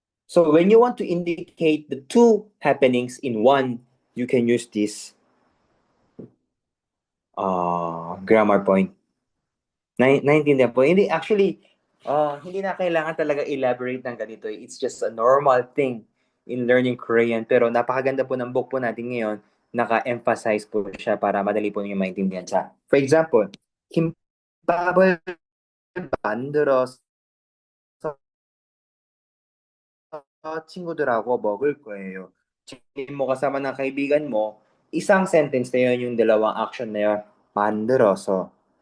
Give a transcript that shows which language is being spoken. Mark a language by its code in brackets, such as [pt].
[en] So when you want to indicate the two happenings in one, you can use this grammar point. [tl] Naintindihan po? Hindi, actually, hindi na kailangan talaga elaborate ng ganito. [en] It's just a normal thing in learning Korean. [tl] Pero napakaganda po ng book po natin ngayon. Naka-emphasize po siya para madali po niyo maintindihan siya. [en] For example, [ko] 김밥을 만들어서 친구들하고 먹을 거예요. [tl] Sabihin mo kasama ng kaibigan mo, isang sentence na yun, yung dalawang action na yun, 만들어서.